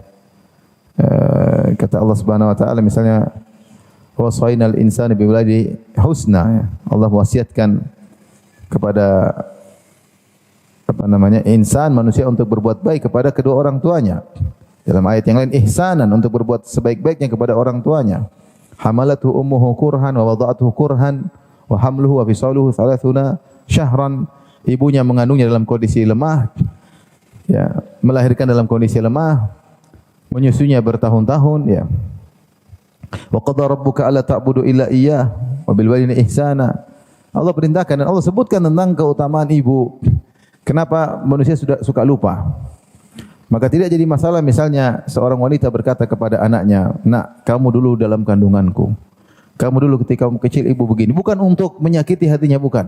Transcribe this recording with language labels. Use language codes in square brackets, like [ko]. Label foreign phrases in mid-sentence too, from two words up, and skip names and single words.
[ar] Kata Allah سبحانه وتعالى misalnya ووصينا الإنسان بوالديه حسنا, ya. [id] Allah wasiatkan kepada insan manusia untuk berbuat baik kepada kedua orang tuanya. Dalam ayat yang lain ihsanan, untuk berbuat sebaik-baiknya kepada orang tuanya. [ar] حملته أمه كرها ووضعته كرها وحمله وفصاله 30 شهرا. [id] Ibunya mengandungnya dalam kondisi lemah, ya, melahirkan dalam kondisi lemah, menyusunya bertahun-tahun, ya. [ar] وقدر ربك ألا تعبد إلا إياه وبالوالدين إحسانا. [id] Allah perintahkan dan Allah sebutkan tentang keutamaan ibu. Kenapa manusia sudah suka lupa? Maka tidak jadi masalah misalnya seorang wanita berkata kepada anaknya, "Nak, kamu dulu dalam kandunganku. Kamu dulu ketika kamu kecil ibu begini." Bukan untuk menyakiti hatinya, bukan.